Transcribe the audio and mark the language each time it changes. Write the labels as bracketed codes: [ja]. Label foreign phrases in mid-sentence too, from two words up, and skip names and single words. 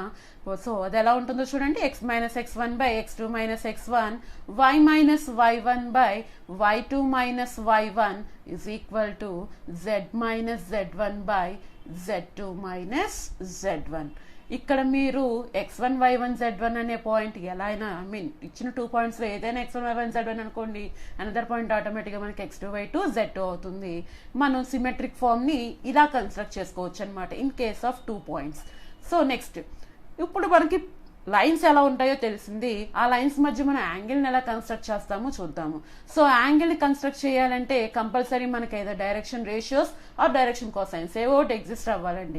[en] సో [te] అది ఎలా ఉంటుందో చూడండి. [en] x minus x1 by x2 minus x1, y minus y1 by y2 minus y1 is equal to z minus z1 by z2 minus z1. [te] ఇక్కడ మీరు x1, y1, z1 అనే పాయింట్ ఎలా అయినా ఇచ్చిన 2 పాయింట్స్లో ఏదైనా x1, y1, z1 అనుకోండి, [en] another point [te] ఆటోమేటిక్గా మనకి x2, y2, z2 అవుతుంది. మనం [en] symmetric formని [te] ఇలా కన్స్ట్రక్ట్ చేసుకోవచ్చు అనమాట [en] in case of 2 points. so next, [te] ఇప్పుడు మనకి లైన్స్ ఎలా ఉంటాయో తెలిసింది. ఆ లైన్స్ మధ్య మనం యాంగిల్ని ఎలా కన్స్ట్రక్ట్ చేస్తామో చూద్దాము. [en] so angleని [te] కన్స్ట్రక్ట్ చేయాలంటే కంపల్సరీ మనకి ఏదో [en] direction ratios or direction cosines [te] ఏవో ఒకటి ఎగ్జిస్ట్ అవ్వాలండి.